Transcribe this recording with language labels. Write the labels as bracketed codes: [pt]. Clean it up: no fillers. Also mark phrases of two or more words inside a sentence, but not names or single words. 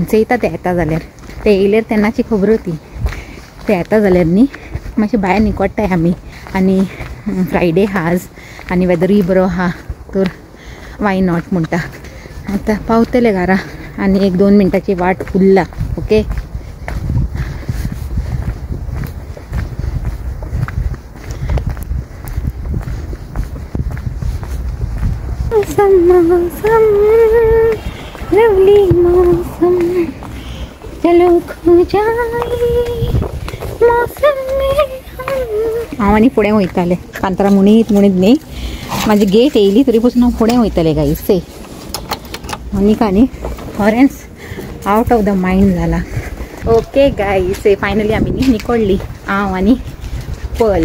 [kok] चयता ते येता जाल्यार, ते येयल्यार तेन्नाची खबर ती. ते येता जाल्यार न्ही मातशें भायर निकोडटाय आमी. आनी फ्रायडे आहा आज आनी वेदरूय बरो आहा, तर [en] why not [kok] म्हणटा. आतां पावतले घरा आनी 1-2 मिनटाची वाट उरला. ओके, [hi] मौसम लवली मौसम चलो खो जाए मौसम में. [kok] हांव आनी फुडें वयतालें कांतारा म्हणीत न्ही म्हाजी गेट येयली तरी पासून हांव फुडें वयतालें गाईज. ते मोनिका न्ही खरेंच [en] out of the mind [kok] जाला. [en] okay guys, [kok] फायनली आमी न्ही निकोडली हांव आनी पल.